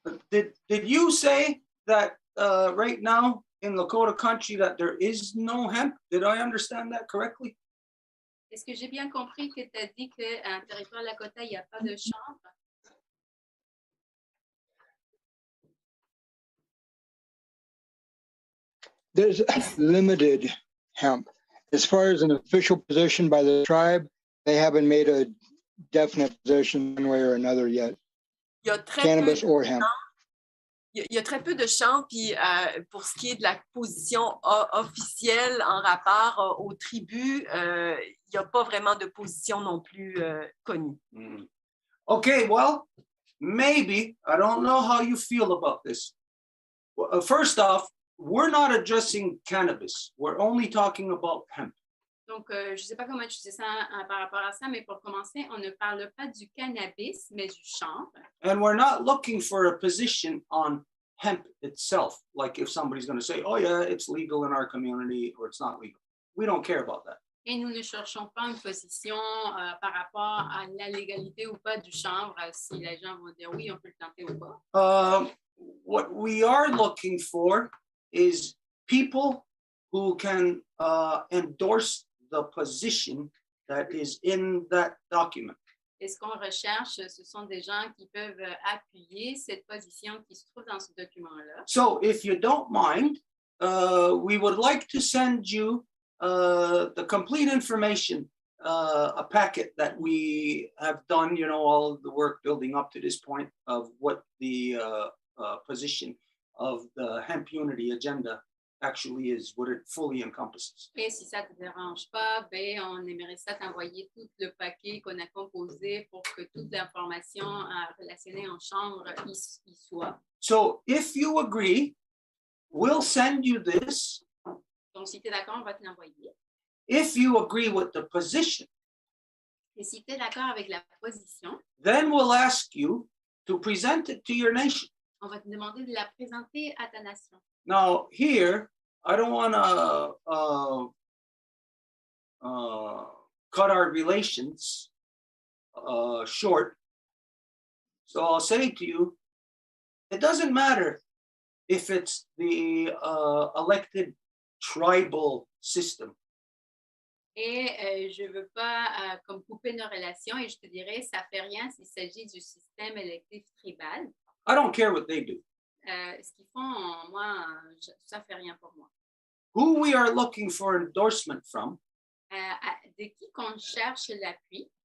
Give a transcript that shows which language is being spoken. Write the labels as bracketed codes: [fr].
[en] did you say that right now in Lakota country that there is no hemp? Did I understand that correctly? [fr] Est-ce que j'ai bien compris que tu as dit qu'en territoire Lakota, il n'y a pas de chanvre? [en] There's limited hemp. As far as an official position by the tribe, they haven't made a definite position one way or another yet. [fr] Il y a très [en] Cannabis [fr] peu [en] or hemp. [fr] il y a très peu de champs, puis pour ce qui est de la position officielle en rapport aux tribus, il n'y a pas vraiment de position non plus connue. [en] Okay, well, maybe, I don't know how you feel about this. First off, we're not addressing cannabis. We're only talking about hemp. [fr] Donc, je ne sais pas comment utiliser ça par rapport à ça, mais pour commencer, on ne parle pas du cannabis, mais du chanvre. [en] And we're not looking for a position on hemp itself. Like if somebody's going to say, oh yeah, it's legal in our community or it's not legal. We don't care about that. [fr] Et nous ne cherchons pas une position par rapport à la légalité ou pas du chanvre, si les gens vont dire oui, on peut le tenter ou pas. [en] What we are looking for is people who can endorse the position that is in that document. [fr] Et ce qu'on recherche, ce sont des gens qui peuvent appuyer cette position qui se trouve dans ce document-là. [en] So if you don't mind, we would like to send you the complete information, a packet that we have done, you know, all of the work building up to this point of what the position of the hemp unity agenda actually is, what it fully encompasses. [fr] Et si ça ne te dérange pas, ben, on aimerait ça t'envoyer tout le paquet qu'on a composé pour que toute l'information relationnée en chambre y soit. [en] So if you agree, we'll send you this. [fr] Donc, si tu es d'accord, on va te l'envoyer. [en] If you agree with the position, [fr] et si tu es d'accord avec la position, [en] then we'll ask you to present it to your nation. [fr] On va te demander de la présenter à ta nation. [en] Now, here, I don't want to cut our relations short. So I'll say to you, it doesn't matter if it's the elected tribal system. [fr] Et je ne veux pas comme couper nos relations et je te dirais, ça ne fait rien s'il s'agit du système électif tribal. [en] I don't care what they do. [fr] Ce qu'ils font, moi, ça ne fait rien pour moi. [en] Who we are looking for endorsement from [fr] de qui qu'on cherche l'appui